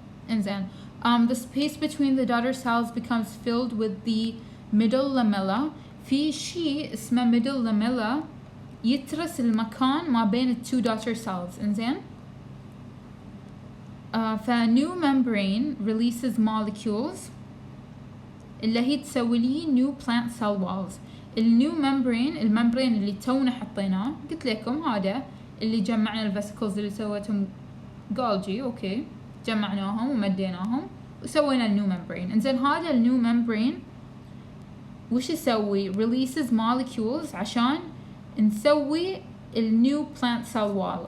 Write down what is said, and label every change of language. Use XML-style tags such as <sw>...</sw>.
<en>انزين the space between the daughter cells becomes filled with the middle lamella.</en> <ar>في شيء اسمه middle lamella يترس المكان ما بين ال 2 daughter cells.</ar> <en>انزين new membrane releases molecules</en> <ar>اللي هي تسوي لي</ar> <en>new plant cell walls.</en> <ar>النيو الممبرين اللي تونا حطيناه، قلت لكم هذا اللي جمعنا الفيسيكلز اللي سوتهم Golgi. اوكي، جمعناهم ومديناهم وسوينا النيو ممبرين. انزين هذا النيو ممبرين وش يسوي؟</ar> <en>releases molecules</en> <ar>عشان نسوي النيو plant cell wall.</ar>